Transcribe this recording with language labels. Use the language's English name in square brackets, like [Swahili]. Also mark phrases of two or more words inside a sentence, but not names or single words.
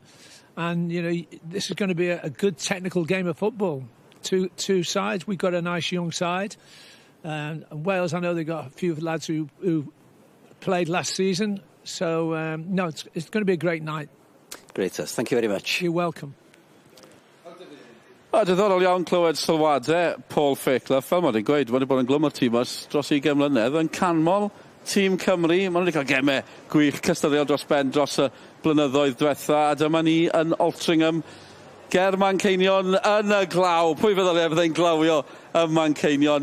[English] And, this is going to be a good technical game of football. Two sides. We've got a nice young side. And Wales, I know they've got a few lads who played last season. So, no, it's going to be a great night. Great, thank you very much. You're welcome. [Welsh] Diddorol iawn clywed sylwadau Paul Fairclough. Fel mae wedi gweud, mae wedi bod yn glwm o'r tîm dros 20 mlynedd yn canmol tîm Cymru. Mae wedi cael gemau gwych cystadleuol dros ben dros y blynyddoedd diwetha. A dyma ni yn Altrincham. Ger Manceinion yn y glaw. Pwy fydda le byddai'n glawio y Manceinion?